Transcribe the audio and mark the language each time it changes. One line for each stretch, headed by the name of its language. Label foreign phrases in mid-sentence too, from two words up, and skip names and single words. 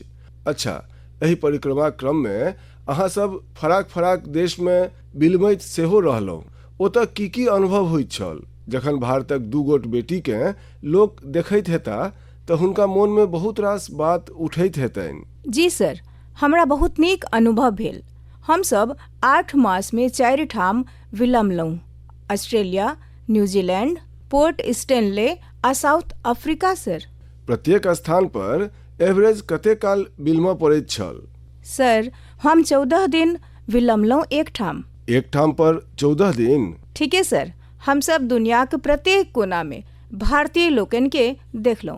Maithili: अच्छा, एहि परिक्रमा क्रम में अहाँ सब फराक फराक देश में बिलमैत सेहो रहलहुँ। ओतऽ की अनुभव होइत छल? जखन भारतक 2 गोट बेटी के लोक देखैत हेता तऽ हुनका मोन में बहुत रास बात उठैत हेतनि। जी सर, हमरा बहुत नीक अनुभव भेल। हमसब 8 मास में 4 ठाम विलमलहुँ: ऑस्ट्रेलिया, न्यूजीलैंड, पोर्ट स्टेनले आ साउथ अफ्रीका। सर, प्रत्येक स्थान पर एवरेज कते काल बिलमऽ पड़ैत छल? सर, हम 14 दिन विलमलहुँ एक ठाम पर 14 दिन? ठीके सर, हम सब दुनियाक प्रत्येक कोना में भारतीय लोकन के देखलहुँ।